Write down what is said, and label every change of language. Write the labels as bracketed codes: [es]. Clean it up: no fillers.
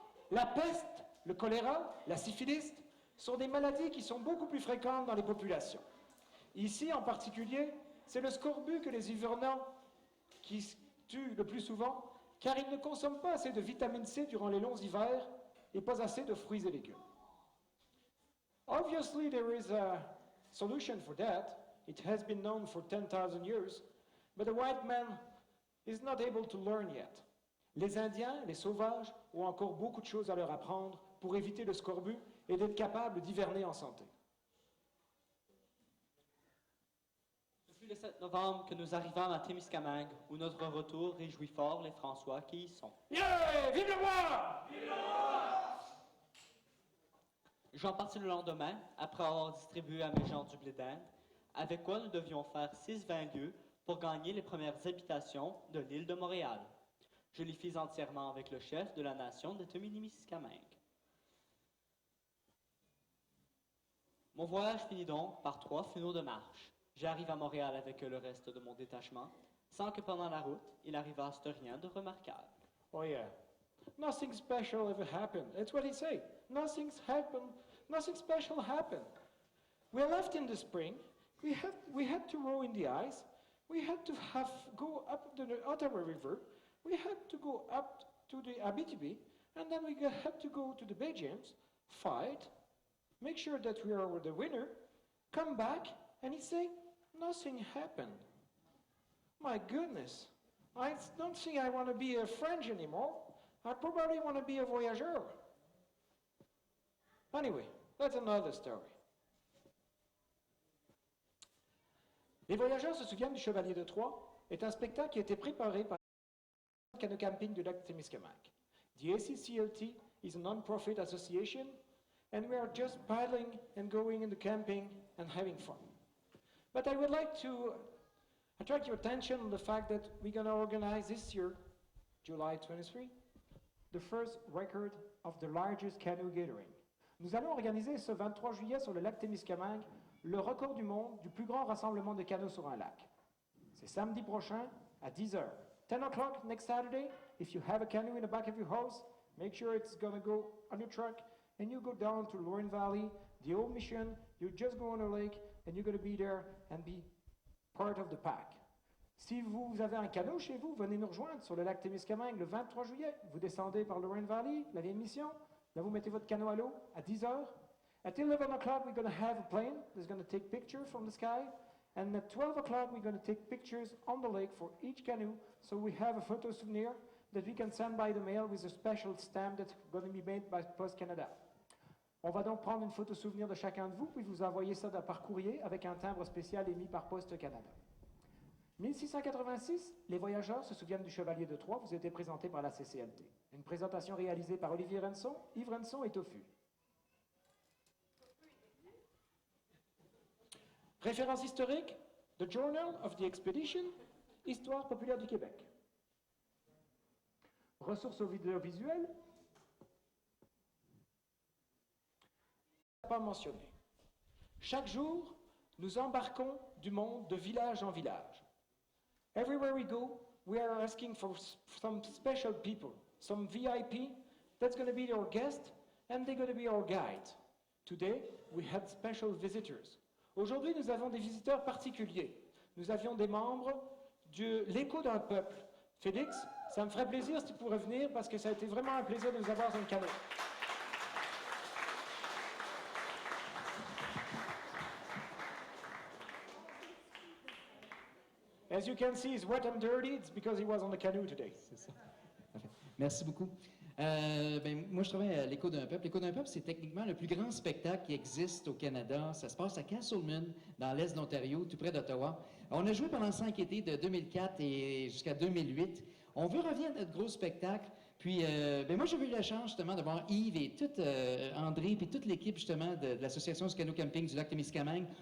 [fr] La peste, le choléra, la syphilis sont des maladies qui sont beaucoup plus fréquentes dans les populations. Ici, en particulier, c'est le scorbut que les hivernants qui tuent le plus souvent, car ils ne consomment pas assez de vitamine C durant les longs hivers et pas assez de fruits et légumes. [en] Obviously, there is a solution for that. It has been known for 10,000 years, but the white man is not able to learn yet. [fr] Les Indiens, les sauvages, ont encore beaucoup de choses à leur apprendre pour éviter le scorbut et d'être capables d'hiverner en santé. Depuis le 7 novembre que nous arrivons à Témiscamingue, où notre retour réjouit fort les François qui y sont. Yeah! Vive le roi! Vive le roi! J'en partis le lendemain, après avoir distribué à mes gens du blé d'Inde, avec quoi nous devions faire 6-20 lieues pour gagner les premières habitations de l'île de Montréal. Je les fis entièrement avec le chef de la nation de Témiscamingue. Mon voyage finit donc par 3 finaux de marche. J'arrive à Montréal avec le reste de mon détachement, sans que pendant la route, il arrivasse rien de remarquable. [en] Oh yeah. Nothing special ever happened. That's what he say. Nothing's happened. Nothing special happened. We left in the spring. We had to row in the ice. We had to go up the Ottawa River. We had to go up to the Abitibi, and then we had to go to the Bay James, fight, make sure that we are the winner, come back, and he say, nothing happened. My goodness, I don't think I want to be a French anymore. I probably want to be a voyageur. Anyway, that's another story. [fr] Les voyageurs se souviennent du Chevalier de Troyes est un spectacle qui a été préparé par le Canoe Camping du lac Témiscamingue. [en] The ACCLT is a non-profit association, and we are just paddling and going in the camping and having fun. But I would like to attract your attention on the fact that we're going to organize this year, July 23, the first record of the largest canoe gathering. [fr] Nous allons organiser ce 23 juillet sur le lac Témiscamingue le record du monde du plus grand rassemblement de canots sur un lac. C'est samedi prochain à 10h. [en] 10 o'clock next Saturday, if you have a canoe in the back of your house, make sure it's going to go on your truck and you go down to Lorraine Valley, the old mission, you just go on the lake and you're going to be there and be part of the pack. [fr] Si vous avez un canot chez vous, venez nous rejoindre sur le lac Témiscamingue le 23 juillet. Vous descendez par Lorraine Valley, la vieille mission. Là, vous mettez votre canot à l'eau à 10h. [en] At 11 o'clock, we're going to have a plane that's going to take pictures from the sky. And at 12 o'clock, we're going to take pictures on the lake for each canoe. So we have a photo souvenir that we can send by the mail with a special stamp that's going to be made by Post Canada. [fr] On va donc prendre une photo souvenir de chacun de vous, puis vous envoyer ça par courrier avec un timbre spécial émis par Poste Canada. 1686, les voyageurs se souviennent du Chevalier de Troyes, vous été présenté par la CCLT. Une présentation réalisée par Olivier Renson, Yves Renson et Tofu. Référence historique, The Journal of the Expedition, Histoire populaire du Québec. Ressources audiovisuelles, pas mentionné. Chaque jour, nous embarquons du monde de village en village. [en] Everywhere we go, we are asking for some special people, some VIP, that's going to be our guest, and they're going to be our guide. Today, we had special visitors. [fr] Aujourd'hui, nous avons des visiteurs particuliers. Nous avions des membres de l'écho d'un peuple. Félix, ça me ferait plaisir si tu pourrais venir parce que ça a été vraiment un plaisir de nous avoir dans le canot. [en] As you can see, he's wet and dirty. It's because he was on the canoe today. [fr] C'est ça. Parfait. Merci beaucoup. Moi, je travaille à l'Écho d'un peuple. L'Écho d'un peuple, c'est techniquement le plus grand spectacle qui existe au Canada. Ça se passe à Castleman, dans l'est de l'Ontario, tout près d'Ottawa. On a joué pendant 5 étés, de 2004 et jusqu'à 2008. On veut revenir à notre gros spectacle. Puis, moi, j'ai eu la chance, justement, de voir Yves et André, puis toute l'équipe, justement, de l'Association du canot camping du lac Témiscamingue.